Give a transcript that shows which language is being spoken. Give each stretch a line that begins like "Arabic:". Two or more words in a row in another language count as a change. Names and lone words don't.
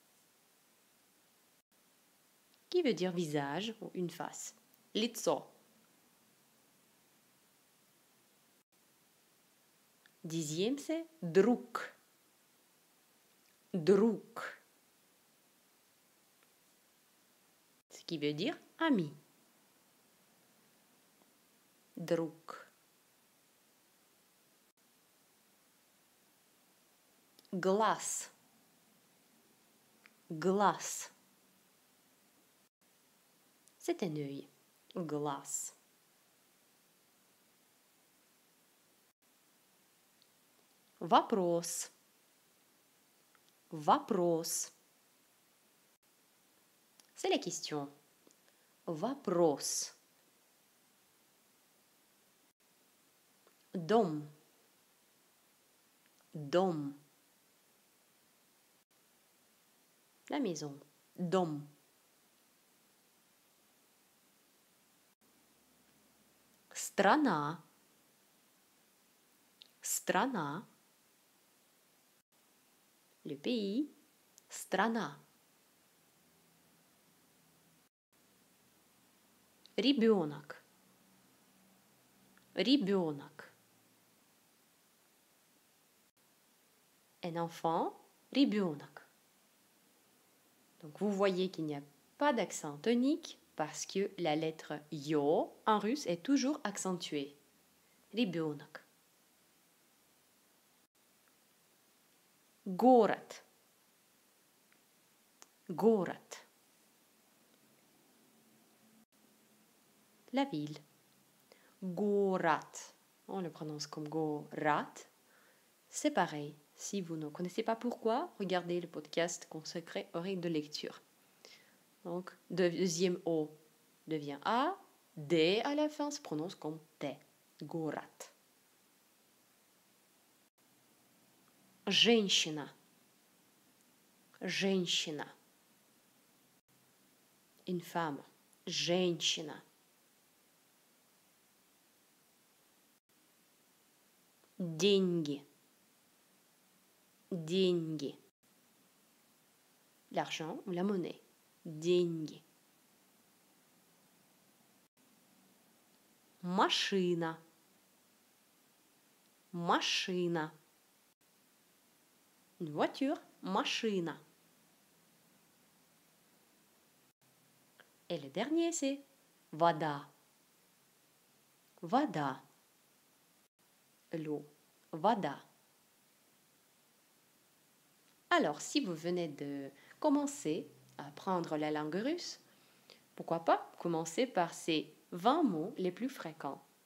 French: Qui veut dire visage ou une face. Лицо. Dixième, c'est друг.
Russian: Друг.
French: Ce qui veut dire ami.
Russian: Друг. Глаз. Глаз.
French: C'est un œil.
Russian: Глаз. Вопрос. Вопрос.
French: C'est la question.
Russian: Вопрос. Дом. Дом.
French: La maison.
Russian: Дом. Страна. Страна.
French: Le pays.
Russian: Страна. Ребенок. Ребенок.
French: Un enfant, ребенок. Donc vous voyez qu'il n'y a pas d'accent tonique parce que la lettre yo en russe est toujours accentuée.
Russian: Ребенок. Город. Город.
French: La ville. Город. On le prononce comme город. C'est pareil. Si vous ne connaissez pas pourquoi, regardez le podcast consacré aux règles de lecture. Donc, deuxième O devient A, D à la fin se prononce comme T.
Russian: Город. Женщина. Женщина.
French: Une femme.
Russian: Женщина. Деньги. Деньги.
French: L'argent ou la monnaie.
Russian: Деньги. Машина. Машина.
French: Une voiture. Машина. Et le dernier, c'est вода.
Russian: Вода.
French: L'eau. Вода. Alors, si vous venez de commencer à apprendre la langue russe, pourquoi pas commencer par ces 20 mots les plus fréquents.